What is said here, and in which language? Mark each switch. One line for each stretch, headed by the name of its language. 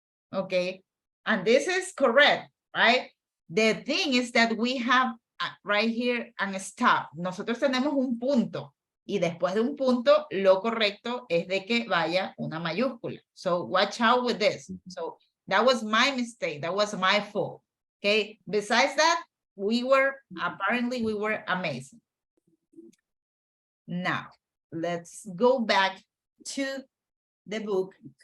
English: Okay, and this is correct, right? The thing is that we have right here an stop.
Spanish: Nosotros tenemos un punto y después de un punto, lo correcto es de que vaya una mayúscula.
English: So watch out with this. So that was my mistake. That was my fault. Okay, besides that, apparently we were amazing. Now, let's go back to the book.